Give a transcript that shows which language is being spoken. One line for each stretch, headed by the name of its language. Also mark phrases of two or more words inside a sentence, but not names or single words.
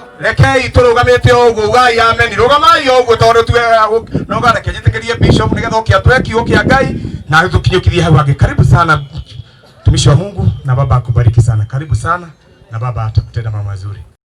Kikuyu: rekei turugamite uguo ugai amen rugamai uguo tondu tuwe no gana kejitekerie bishop nigetha okiatwe kiugo kia Ngai na tukinyukirie hau ange.
Swahili: Karibu sana mtumishi wa Mungu na baba akubariki sana. Karibu sana na baba atakutenda mambo mazuri.